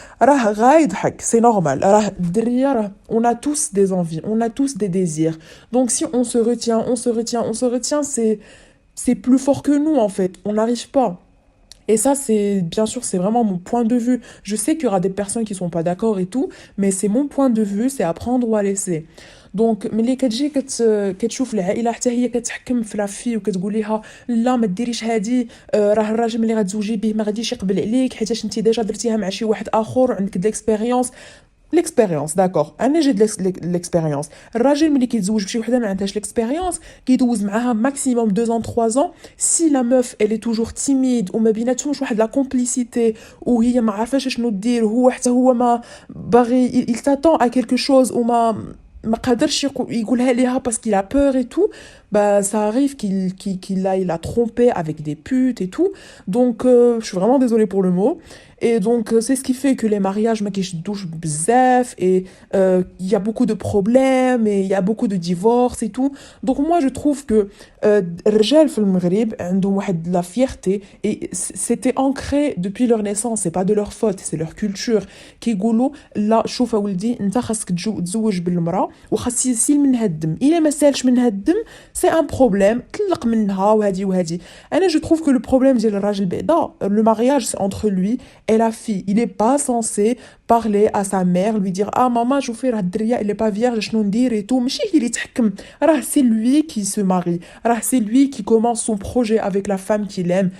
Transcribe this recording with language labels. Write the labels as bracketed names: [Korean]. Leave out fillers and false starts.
[Arabic] راه غايضحك، سي نورمال، راه الدريه راه [French] on a tous des envies, on a tous des désirs. donc si on se retient, c'est plus fort que nous en fait, on n'arrive pas. Et ça, c'est, bien sûr, c'est vraiment mon point de vue. Je sais qu'il y aura des personnes qui sont pas d'accord et tout, mais c'est mon point de vue, c'est à prendre ou à laisser. [Arabic] donc ملي كتجي كتشوف العائله حتى هي كتحكم في لافي وكتقول لها لا ما ديريش هادي، راه الراجل ملي غتزوجي به ما غاديش يقبل عليك حيتاش انت ديجا درتيها مع شي واحد اخر وعندك ديكسبيريونس. [French] L'expérience, d'accord. انا j'ai de l'expérience. [Arabic] الراجل ملي كيتزوج بشي وحده ما عندهاش l'expérience كيدوز معاها [French] maximum 2 ans 3 ans. Si la meuf elle est toujours timide [Arabic] وما بيناتهمش واحد [French] la complicité [Arabic] وهي ما عارفاش شنو دير وهو حتى هو ما باغي [French] il t'attend à quelque chose [Arabic] ما قادرش يقولها ليها [French] parce qu'il a peur et tout, bah ça arrive qu'il aille la tromper avec des putes et tout. Donc je suis vraiment désolée pour le mot. Et donc c'est ce qui fait que les mariages [Arabic] ما كيشدوش بزاف [French] et il y a beaucoup de problèmes et il y a beaucoup de divorces et tout. Donc moi je trouve que [Arabic] الرجال في المغرب عندهم واحد [French] la fierté et c'était ancré depuis leur naissance, c'est pas de leur faute, c'est leur culture. [Arabic] كيقولوا لا شوف يا ولدي انت خاصك تزوج بالمراه وخاص يسيل منها الدم، الا ما سالش منها الدم سي ان بروبليم طلق منها وهادي وهادي. [French] انا جو trouve que le problème [Arabic] ديال الراجل بعدا [French] le mariage c'est entre lui et la fille. Il est pas censé parler à sa mère, lui dire ah maman [Arabic] شوفي راه الدريه [French] elle est pas vierge [Arabic] شنو ندير [French] et tout. [Arabic] ماشي هي اللي يتحكم، راه [French] c'est lui qui se marie، راه c'est lui qui commence son projet avec la femme qu'il aime.